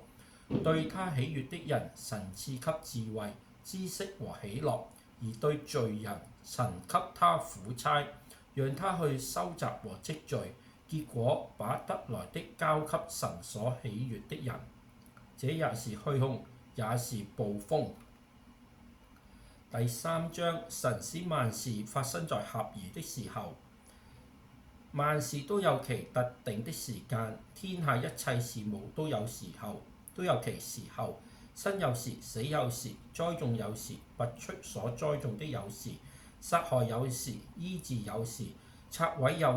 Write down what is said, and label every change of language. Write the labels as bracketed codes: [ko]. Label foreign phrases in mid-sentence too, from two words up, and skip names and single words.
[zh] 對他喜悅的人，神賜給智慧、知識和喜樂；而對罪人，神給他苦差，讓他去收集和積聚，結果把得來的交給神所喜悅的人。這也是虛空，也是暴風。第3章，神使萬事發生在合宜的時候。萬事都有其特定的時間，天下一切事務都有其時候。生有時，死有時，栽種有時，拔出所栽種的有時，殺害有時，醫治有時，拆毀有